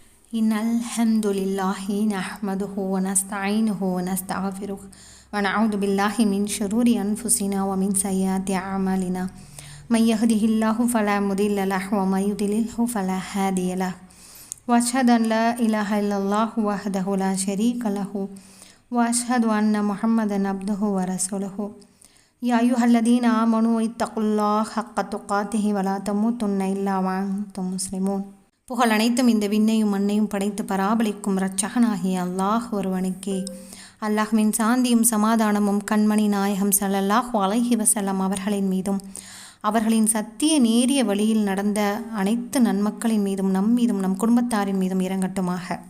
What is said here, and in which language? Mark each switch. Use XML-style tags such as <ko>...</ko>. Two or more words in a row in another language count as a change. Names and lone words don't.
<ar>إن الحمد لله نحمده ونستعينه ونستغفره ونعوذ بالله من شرور أنفسنا ومن سيئات أعمالنا من يهده الله فلا مضل له ومن يضلله فلا هادي له وأشهد أن لا إله إلا الله وحده لا شريك له وأشهد أن محمدا عبده ورسوله يا أيها الذين آمنوا اتقوا الله حق تقاته ولا تموتن إلا وأنتم مسلمون.</ar> <ta>புகழ் அனைத்தும் இந்த விண்ணையும் மண்ணையும் படைத்து பராபலிக்கும் இரட்சகனாகிய அல்லாஹ் ஒருவனுக்கே. அல்லாஹ்வின் சாந்தியும் சமாதானமும் கண்மணி நாயகம்</ta> <ar>صلى الله عليه وسلم</ar> <ta>அவர்களின் மீதும் அவர்களின் சத்திய நேரிய வழியில் நடந்த அனைத்து நன்மக்களின் மீதும் நம் மீதும் நம் குடும்பத்தாரின் மீதும் இறங்கட்டுமாக.</ta>